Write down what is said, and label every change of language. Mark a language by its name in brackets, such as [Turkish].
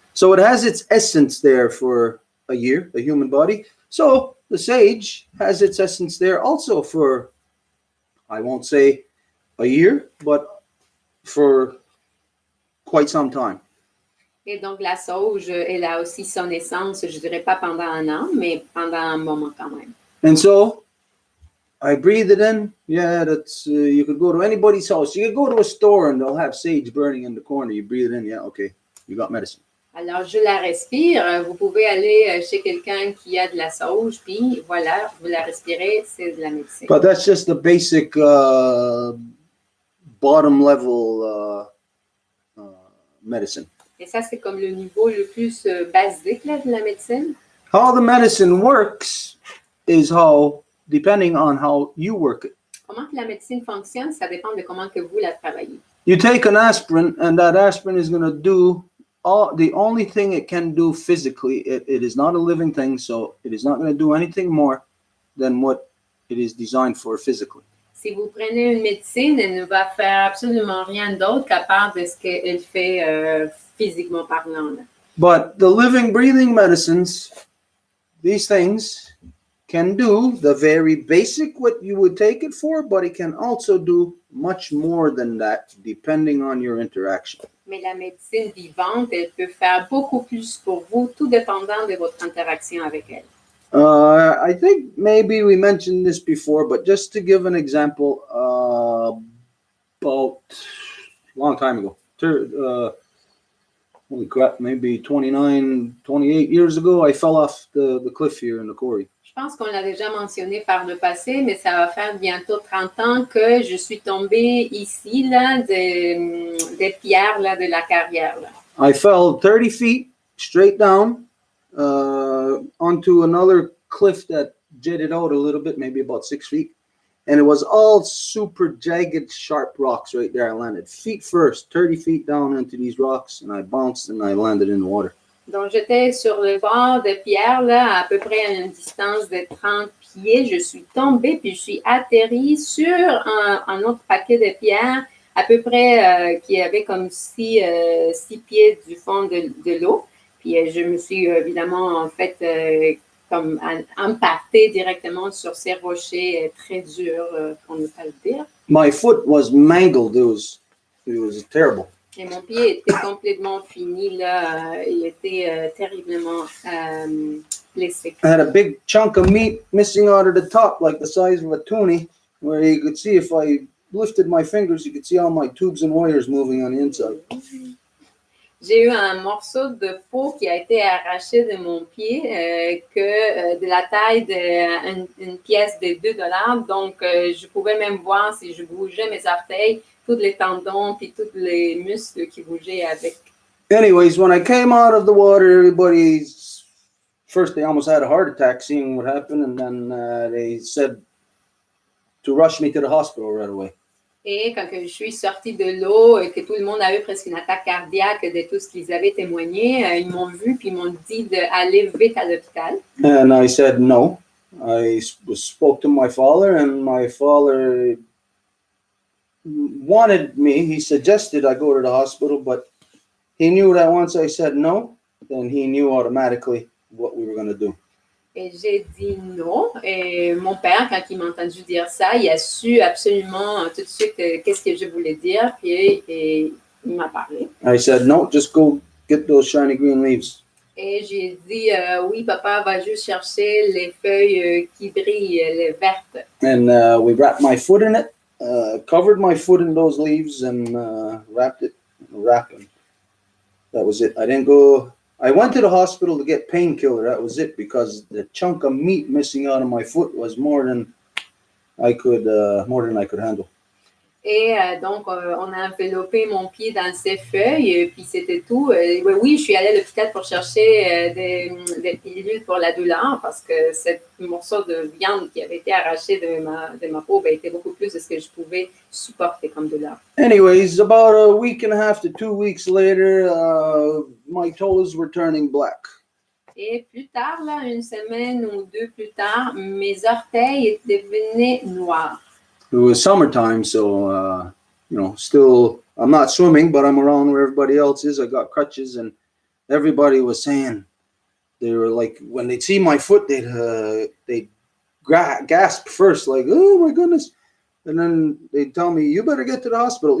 [English] So it has its essence there for a year, a human body. So the sage has its essence there also for, I won't say a year, but for quite some time. [French] Et donc la sauge, elle a aussi son essence, je dirais pas pendant 1 an, mais pendant un moment quand même. [English] And so I breathe it in. Yeah, that's you could go to anybody's house. You could go to a store and they'll have sage burning in the corner. You breathe it in. Yeah, okay, you got medicine. [French] Alors, je la respire. Vous pouvez aller chez quelqu'un qui a de la sauge, puis voilà, vous la respirez, c'est de la médecine. [English] But that's just the basic bottom level medicine. [French] Et ça, c'est comme le niveau le plus basique là, de la médecine. [English] How the medicine works is how, depending on how you work it. [French] Comment que la médecine fonctionne, ça dépend de comment que vous la travaillez. [English] You take an aspirin, and that aspirin is going to do the only thing it can do physically. It is not a living thing, so it is not going to do anything more than what it is designed for physically. [French] Si vous prenez une médecine, elle ne va faire absolument rien d'autre qu'à part de ce qu'elle fait physiquement parlant. Là. [English] But the living, breathing medicines, these things can do the very basic what you would take it for, but it can also do much more than that, depending on your interaction. [French] Mais la médecine vivante, elle peut faire beaucoup plus pour vous, tout dépendant de votre interaction avec elle. [English] I think maybe we mentioned this before, but just to give an example, about a long time ago, holy crap, maybe 29, 28 years ago, I fell off the cliff here in the quarry. [French] Je pense qu'on l'a déjà mentionné par le passé, mais ça va faire bientôt 30 ans que je suis tombée ici, là, des pierres là, de la carrière. Là. [English] I fell 30 feet straight down onto another cliff that jetted out a little bit, maybe about 6 feet. And it was all super jagged, sharp rocks right there. I landed feet first, 30 feet down into these rocks, and I bounced and I landed in the water. [French] Donc, j'étais sur le bord de pierre, là, à peu près à une distance de 30 pieds. Je suis tombée, puis je suis atterrie sur un autre paquet de pierres, à peu près qui avait comme 6 pieds du fond de l'eau. Puis, je me suis évidemment, en fait, comme impactée directement sur ces rochers très durs, pour ne pas le dire. [English] My foot was mangled. It was terrible. [French] Et mon pied était complètement fini, là. Il était terriblement blessé. [English] I had a big chunk of meat missing out of the top, like the size of a toonie, where you could see if I lifted my fingers, you could see all my tubes and wires moving on the inside. [French] J'ai eu un morceau de peau qui a été arraché de mon pied, de la taille d'une pièce de $2. Donc, je pouvais même voir si je bougeais mes orteils, tous les tendons, puis tous les muscles qui bougeaient avec. [English] Anyways, when I came out of the water, everybody's first they almost had a heart attack seeing what happened, and then they said to rush me to the hospital right away. [French] Et quand je suis sortie de l'eau et que tout le monde a eu presque une attaque cardiaque de tout ce qu'ils avaient témoigné, ils m'ont vu puis ils m'ont dit d'aller vite à l'hôpital. [English] And I said no. I spoke to my father, and my father wanted me. He suggested I go to the hospital, but he knew that once I said no, then he knew automatically what we were going to do. [French] Et j'ai dit non. Et mon père, quand il m'a entendu dire ça, il a su absolument tout de suite qu'est-ce que je voulais dire. Puis il m'a parlé. [English] I said no, just go get those shiny green leaves. [French] Et j'ai dit oui, papa va juste chercher les feuilles qui brillent, les vertes. [English] And we wrapped my foot in it, covered my foot in those leaves, and wrapped it in a wrap. And that was it. I went to the hospital to get painkiller. That was it, because the chunk of meat missing out of my foot was more than I could handle. [French] Et donc, on a enveloppé mon pied dans ces feuilles, puis c'était tout. Oui, je suis allée à l'hôpital pour chercher des pilules pour la douleur, parce que ce morceau de viande qui avait été arraché de ma peau était beaucoup plus de ce que je pouvais supporter comme douleur. [English] Anyways, about a week and a half to 2 weeks later, my toes were turning black. [French] Et plus tard, là, une semaine ou deux plus tard, mes orteils devenaient noirs. [English] It was summertime, so still I'm not swimming, but I'm around where everybody else is. I got crutches, and everybody was saying, they were like, when they'd see my foot, they'd gasp first, like, oh my goodness, and then they'd tell me, you better get to the hospital.